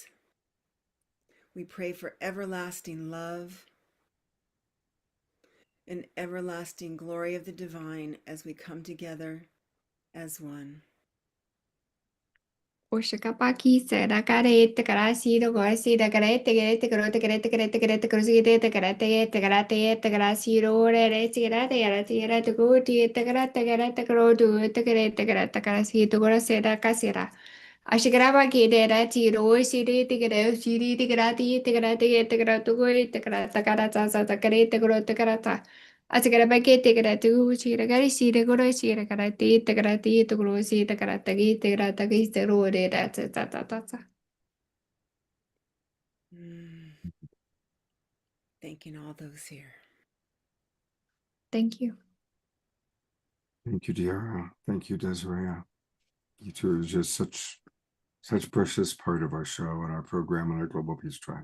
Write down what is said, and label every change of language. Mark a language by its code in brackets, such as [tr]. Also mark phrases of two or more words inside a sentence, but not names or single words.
[en] We pray for everlasting love and everlasting glory of the divine as we come together as one. Oshakapaki Sadakare Takarasi the Gorsi the Garete Garete Garete Garete Garete Garete Garete Garete Garete Garasi Rore Tirate Aratira to go to Takarata Garata Grodu Takarete Garata Karasi to Goraseda Casera. Ashigraba Kidera Tiro Siri Tigre Siri Tigrati Tigrati Tigratu Tigrata Garata Takarete Grota Garata. Asgarabake tegratu, chiragari siragoro siragarati, tegrati, togrosi, tegratagi, tegratagi, sterore, ta. Thanking all those here. Thank you. Thank you, Tiara. Thank you, Desiree. You two are just such precious part of our show and our program and our Global Peace Tribe.